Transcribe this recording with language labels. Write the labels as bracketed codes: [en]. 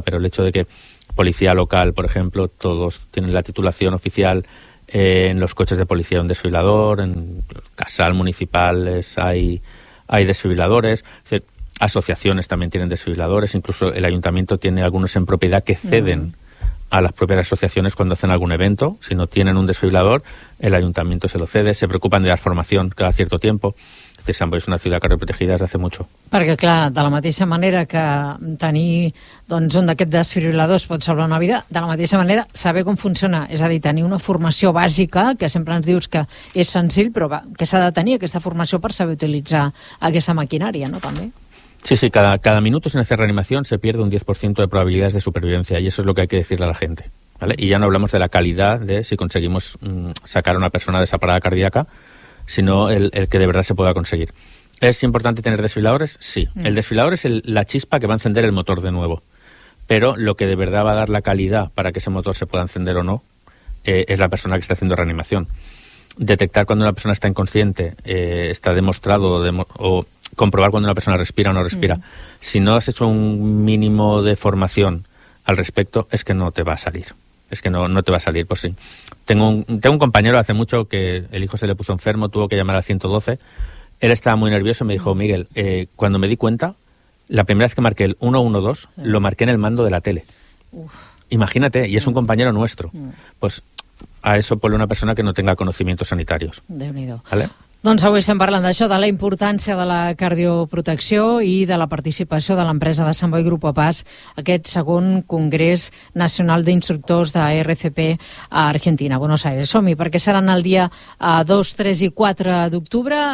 [es] Pero el hecho de que policía local, por ejemplo, todos tienen la titulación oficial, en los coches de policía hay un desfibrilador, en casal municipales hay desfibriladores, es decir, asociaciones también tienen desfibriladores, incluso el ayuntamiento tiene algunos en propiedad que ceden a las propias asociaciones cuando hacen algún evento. Si no tienen un desfibrilador, el ayuntamiento se lo cede, se preocupan de dar formación cada cierto tiempo. Es decir, Sant Boi es una ciudad cardioprotegida desde hace mucho. [ca] Perquè, clar, de la mateixa manera que tenir doncs, un d'aquests desfibriladors pot salvar una vida, de la mateixa manera saber com funciona, és a dir, tenir una formació bàsica, que sempre ens dius que és senzill, però que s'ha de tenir aquesta formació per saber utilitzar aquesta maquinària, no?, també. [es] Sí, cada minuto sin hacer reanimación se pierde un 10% de probabilidades de supervivencia y eso es lo que hay que decirle a la gente, ¿vale? Y ya no hablamos de la calidad de si conseguimos sacar a una persona de esa parada cardíaca, sino el que de verdad se pueda conseguir. ¿Es importante tener desfiladores? Sí. Mm. El desfilador es la chispa que va a encender el motor de nuevo. Pero lo que de verdad va a dar la calidad para que ese motor se pueda encender o no es la persona que está haciendo reanimación. Detectar cuando una persona está inconsciente, está demostrado o comprobar cuando una persona respira o no respira. Mm. Si no has hecho un mínimo de formación al respecto, es que no te va a salir. Es que no te va a salir, pues sí. Tengo un compañero hace mucho que el hijo se le puso enfermo, tuvo que llamar al 112. Él estaba muy nervioso y me dijo, Miguel, cuando me di cuenta, la primera vez que marqué el 112, lo marqué en el mando de la tele. Uf. Imagínate, y es un compañero nuestro. Pues a eso pone una persona que no tenga conocimientos sanitarios. [ca] Déu-n'hi-do. [es] ¿Vale? [ca] Doncs avui estem parlant d'això, de la importància de la cardioprotecció i de la participació de l'empresa de Sant Boi Grupo Paz, aquest segon Congrés Nacional d'Instructors de RCP a Argentina, a Buenos Aires. Som-hi, perquè seran el dia 2, 3 i 4 d'octubre.